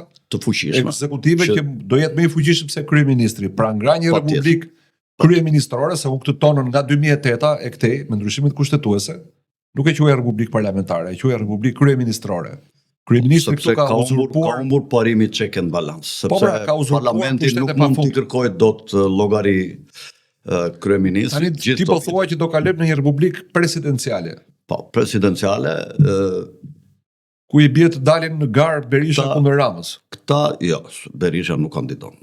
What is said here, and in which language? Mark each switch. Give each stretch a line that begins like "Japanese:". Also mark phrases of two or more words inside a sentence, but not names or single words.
Albanian: të fuqishme ekzekutive që do jetë më i fuqishëm se kryeministri. Pra nga një republikë kryeministrore, se u këtë tonën nga 2008 e këtej me ndryshimet kushtetuese, nuk e quaj republikë parlamentare, e quaj republikë kryeministrore. Kryeministri këtu ka uzurpuar, ka humbur parimi
English: check and balance,
Albanian: sepse parlamenti nuk mund t'i kërkojë dot llogari kryeministrit. Ti po thua që do kalojmë në një republikë presidenciale. Po, presidenciale, ku i bie të dalin në garë Berisha kundër Ramës. Këta, jo, Berisha nuk kandidon.